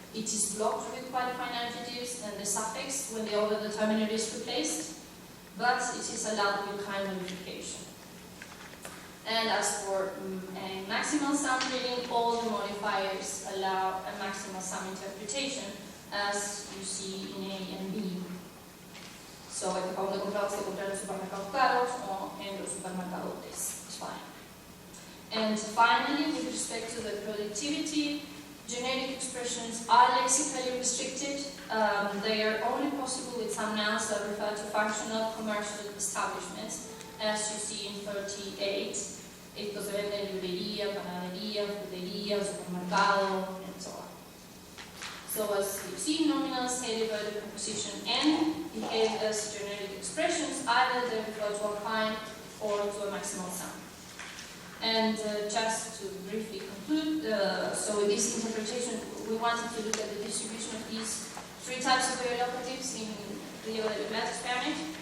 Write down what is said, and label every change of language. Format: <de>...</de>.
<en>It is blocked with qualifying adjectives and the suffix when the over determiner is replaced, but it is allowed with kind modification. And as for a maximal sum reading, all the modifiers allow a maximal sum interpretation, as you see in A and B.</en> <es>So, el que acabamos de comprar, se compra en los supermercados caros o en los supermercados es fine.</es> <en>And finally, with respect to the productivity, generic expressions are lexically restricted. They are only possible with some nouns that refer to functional commercial establishments, as you see in 38.</en> <es>Esto se vende en librería, panadería, frutería, supermercado,</es> <en>and so on. So as you see, nominals headed by the preposition n behave as generic expressions, either they refer to a kind or to a maximal sum. And just to briefly conclude, so in this interpretation, we wanted to look at the distribution of these three types of locatives in Plata Spanish.</en>